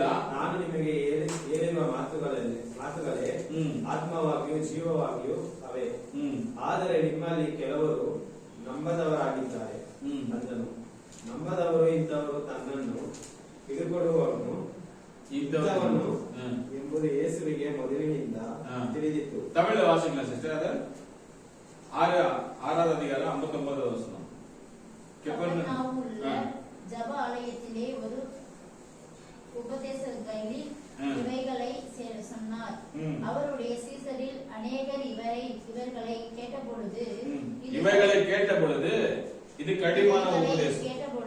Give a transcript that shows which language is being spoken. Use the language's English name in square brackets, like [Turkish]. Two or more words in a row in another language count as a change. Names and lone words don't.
[Kannada] ನಾನು ನಿಮಗೆ ಹೇಳಿರುವ ಮಾತುಗಳೇ ಆತ್ಮವಾಗಿಯೂ ಜೀವವಾಗಿಯೂ ಅವೇ. ಆದರೆ ನಿಮ್ಮಲ್ಲಿ ಕೆಲವರು ನಂಬದವರಾಗಿದ್ದಾರೆ ಅಂದನು. ನಂಬದವರು ಇಂಥವರು ತನ್ನನ್ನು ಹಿಡುಕೊಡುವವನು ಇಂಥವನು ಎಂಬುದು ಯೇಸುವಿಗೆ ಮೊದಲಿನಿಂದ ತಿಳಿದಿತ್ತು. [Tamil] தமிழ்ல வாசிக்கலாம் சிஸ்டர். அது 6வது அதிகாரம் 59வது வசனம். ஜப ஆலயத்திலே ஒரு உபதேசங்களில் இவைகளை சொன்னார். அவருடைய சீசரில் அநேகர் இவர்களை கேட்டபொழுது இது கடினமான உபதேசம்,